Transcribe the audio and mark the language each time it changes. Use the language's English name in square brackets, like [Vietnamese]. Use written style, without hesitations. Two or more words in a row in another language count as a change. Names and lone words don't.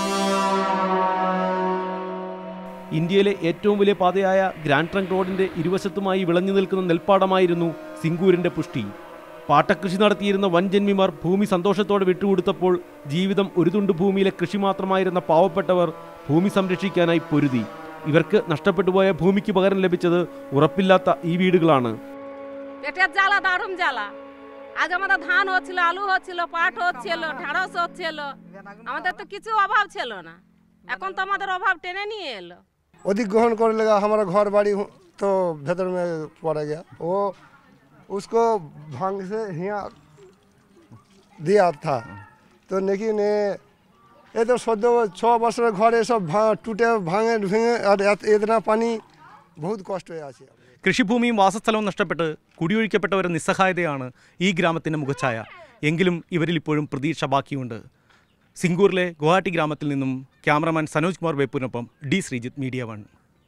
[Malayalam] ഇന്ത്യയിലെ ഏറ്റവും വലിയ പാതയായ ഗ്രാൻഡ് ട്രങ്ക് റോഡിന്റെ ഇരുവശത്തുമായി വിളഞ്ഞു നിൽക്കുന്ന നെൽപ്പാടമായിരുന്നു സിംഗൂരിന്റെ പുഷ്ടി. പാട്ടകൃഷി നടത്തിയിരുന്ന വൻജന്മിമാർ ഭൂമി സന്തോഷത്തോടെ വിട്ടുകൊടുത്തപ്പോൾ ജീവിതം ഒരു തുണ്ട് ഭൂമിയിലെ കൃഷി മാത്രമായിരുന്ന പാവപ്പെട്ടവർ ഭൂമി സംരക്ഷിക്കാനായി പൊരുതി. ഇവർക്ക് നഷ്ടപ്പെട്ടുപോയ ഭൂമിക്ക് പകരം ലഭിച്ചത് ഉറപ്പില്ലാത്ത ഈ വീടുകളാണ്. [Bangla] আজ আমাদের ধান হচ্ছিল, আলু হচ্ছিল, পাট হচ্ছিল, ঢেঁড়স হচ্ছিল, আমাদের তো কিছু অভাব ছিল না। এখন তো আমাদের অভাব টেনে নিয়ে এলো। [Hindi] अधिग्रहण करने लगा, हमारा घर बाड़ी तो भीतर में पड़ गया। वो उसको भांग से यहाँ दिया था, तो लेकिन ये तो 6 वर्ष घर सब टूटे भांगे भींगे और इतना पानी बहुत कष्ट हुआ। [Malayalam] കൃഷിഭൂമിയും വാസസ്ഥലവും നഷ്ടപ്പെട്ട് കുടിയൊഴിക്കപ്പെട്ടവരുടെ നിസ്സഹായതയാണ് ഈ ഗ്രാമത്തിൻ്റെ മുഖച്ഛായ. എങ്കിലും ഇവരിൽ ഇപ്പോഴും പ്രതീക്ഷ ബാക്കിയുണ്ട്. സിംഗൂറിലെ ഗുവാഹട്ടി ഗ്രാമത്തിൽ നിന്നും ക്യാമറമാൻ സനോജ് കുമാർ ബേപ്പൂരിനൊപ്പം ഡി ശ്രീജിത്ത്, മീഡിയ 1.